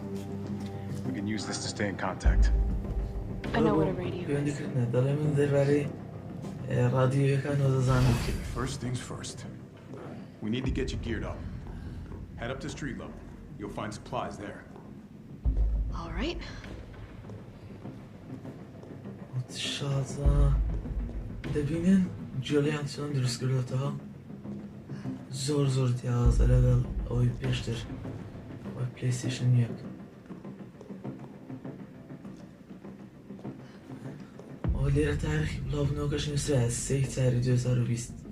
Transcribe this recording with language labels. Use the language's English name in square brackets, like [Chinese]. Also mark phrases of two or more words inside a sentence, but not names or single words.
[English] We can use this to stay in contact. I know what a radio is. Okay, first things first. We need to get you geared up. Head up to street level. You'll find supplies there. All right. [Central Kurdish] شازە دەبینن جۆلیان چۆن دروست کردوێتەوە زۆر جیاوازە لەگەڵ ئەوەی پێشتر وای پلەیستێشن یەک ئەوە لێرە تاریخی بڵاوبوونەوەکەش نووسرایە 3/4/2020